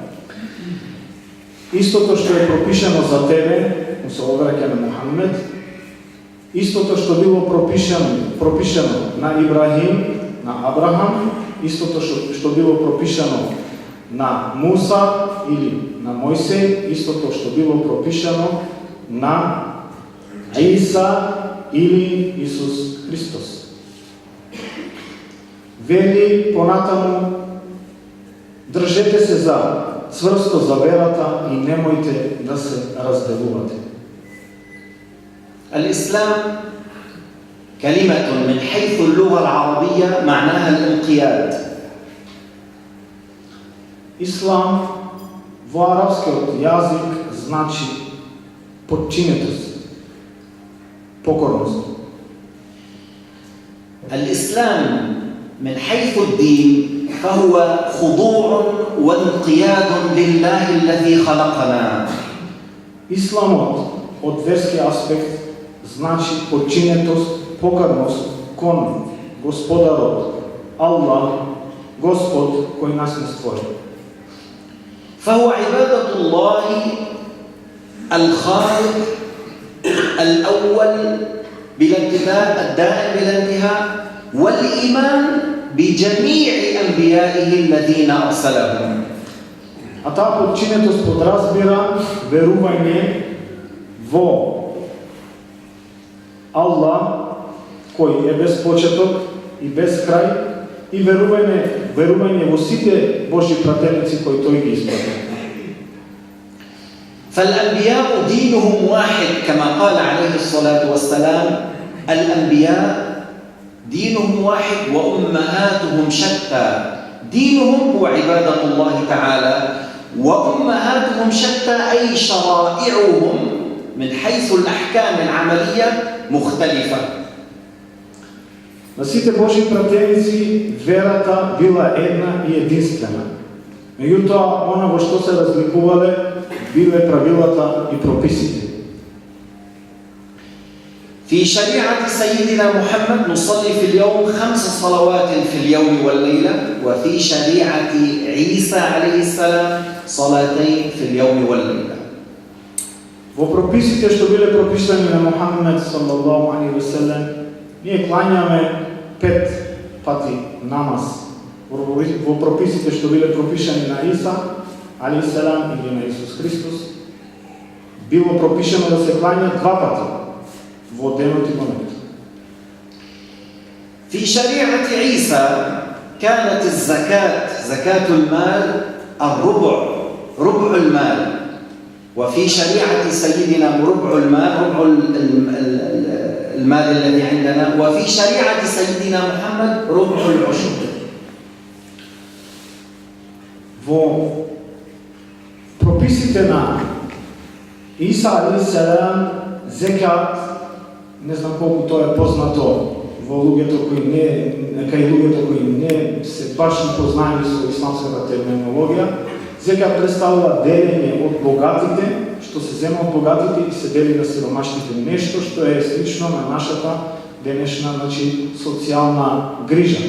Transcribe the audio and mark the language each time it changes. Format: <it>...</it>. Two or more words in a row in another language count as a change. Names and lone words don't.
<mk>Истото што е пропишано за тебе, му се обраќа на Мухаммед, истото што било пропишано на Ибрахим, на Абрахам, истото што било пропишано на Муса или на Мојсей, истото што било пропишано на Иса или Исус Христос. Вели понатаму држете се за цврсто за верата и немојте да се разделувате.</mk> <ar>الإسلام كلمة من حيث اللغة العربية معناها الانقياد.</ar> <mk>Ислам во арапскиот јазик значи подчинетост, покорност.</mk> <ar>الإسلام من حيث الدين فهو خضوع وانقياد لله الذي خلقنا.</ar> <mk>Исламот од верски аспект значи подчинетост, покорност кон Господарот, Аллах, Господ кој нас не створи.</mk> <ar>فهو عبادة الله الخالق الأول بلا انتهاء الدائم بلا انتهاء والإيمان بجميع أنبيائه الذين أرسلهم.</ar> <mk>А таа подчинетост подразбира верување во Аллах, кој е без почеток и без крај, и верување во сите Божји пратеници кои тој ги испрати.</mk> <ar>فالأنبياء دينهم واحد كما قال عليه الصلاة والسلام: الأنبياء دينهم واحد وأمهاتهم شتى. دينهم هو عبادة الله تعالى وأمهاتهم شتى، أي شرائعهم من حيث الأحكام العملية مختلفة.</ar> <mk>На сите Божји пратеници верата била една и единствена. Меѓутоа, она во што се разликувале биле правилата и прописите.</mk> <ar>في شريعة سيدنا محمد نصلي في اليوم 5 صلوات في اليوم والليلة، وفي شريعة عيسى عليه السلام صلاتين في اليوم والليلة.</ar> <mk>Во прописите што биле прописани на Мухамед</mk> <ar>صلى الله عليه وسلم,</ar> <mk>ние клањаме 5 пати намаз. Во прописите што биле пропишани на Иса</mk> <ar>عليه السلام</ar> <mk>или на Исус Христос, било пропишано да се клања 2 пати во денот и ночта.</mk> <ar>في شريعة عيسى كانت الزكاة، زكاة المال ربع المال، وفي شريعة سيدنا ربع المال، ربع المال الذي عندنا، وفي شريعة سيدنا محمد ربع العشر.</ar> <mk>Во прописите на Иса</mk> <ar>عليه السلام</ar> <mk>зекат, не знам колку тоа е познато во луѓето кои не се баш познаени со исламската терминологија, зекат представува делење од богатите, што се зема од богатите и се дели на сиромашните, нешто што е слично на нашата денешна, социјална грижа.</mk>